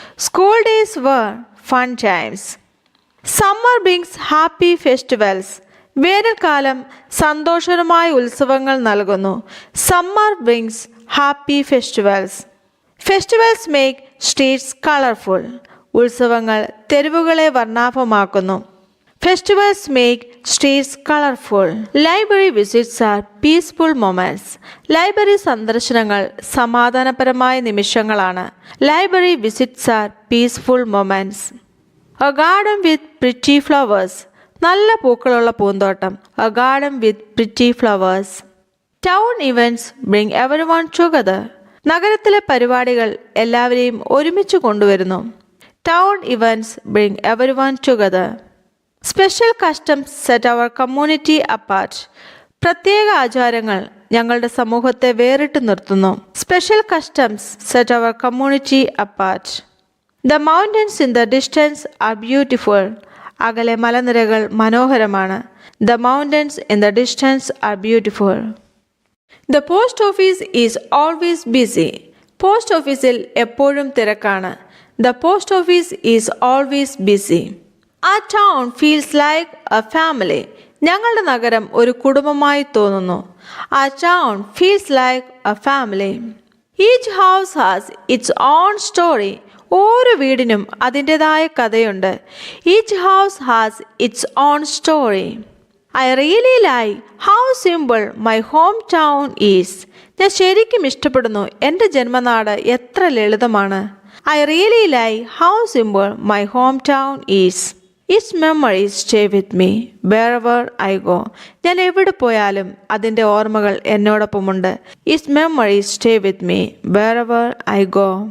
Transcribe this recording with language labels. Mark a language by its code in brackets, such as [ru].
[en] School days were fun times. Summer brings happy festivals. [ml] വേനൽക്കാലം സന്തോഷകരമായ ഉത്സവങ്ങൾ നൽകുന്നു. [en] Summer brings happy festivals. Festivals make streets colourful. [ml] ഉത്സവങ്ങൾ തെരുവുകളെ വർണ്ണാഭമാക്കുന്നു. [en] Festivals make streets colorful. Library visits are peaceful moments. [ml] Library സന്ദർശനങ്ങൾ സമാധാനപരമായ നിമിഷങ്ങളാണ്. [en] Library visits are peaceful moments. A garden with pretty flowers. [ml] നല്ല പൂക്കളുള്ള പൂന്തോട്ടം. [en] A garden with pretty flowers. Town events bring everyone together. [ml] നഗരത്തിലെ പരിപാടികൾ എല്ലാവരെയും ഒരുമിച്ച് കൊണ്ടുവരുന്നു. [en] Town events bring everyone together. Special customs set our community apart. [ml] പ്രത്യേക ആചാരങ്ങൾ ഞങ്ങളുടെ സമൂഹത്തെ വേറിട്ട് നിർത്തുന്നു. [en] Special customs set our community apart. The mountains in the distance are beautiful. [ml] അകലെ മലനിരകൾ മനോഹരമാണ്. [en] The mountains in the distance are beautiful. The post office is always busy. [ml] Post ഓഫീസിൽ എപ്പോഴും തിരക്കാണ്. [en] The post office is always busy. Our town feels like a family. [ml] ഞങ്ങളുടെ നഗരം ഒരു കുടുംബമായി തോന്നുന്നു. [en] Our town feels like a family. Each house has its own story. [ml] ഓരോ വീടിനും അതിൻ്റെതായ കഥയുണ്ട്. [en] Each house has its own story. I really like how simple my hometown is. [ml] ഞാൻ ശരിക്കും ഇഷ്ടപ്പെടുന്നു എൻ്റെ ജന്മനാട് എത്ര ലളിതമാണ്. [en] I really like how simple my hometown is. Its memories stay with me wherever I go. [ml] ഞാൻ എവിടെ പോയാലും അതിൻ്റെ ഓർമ്മകൾ എന്നോടൊപ്പമുണ്ട്. [en] Its memories stay with me wherever I go.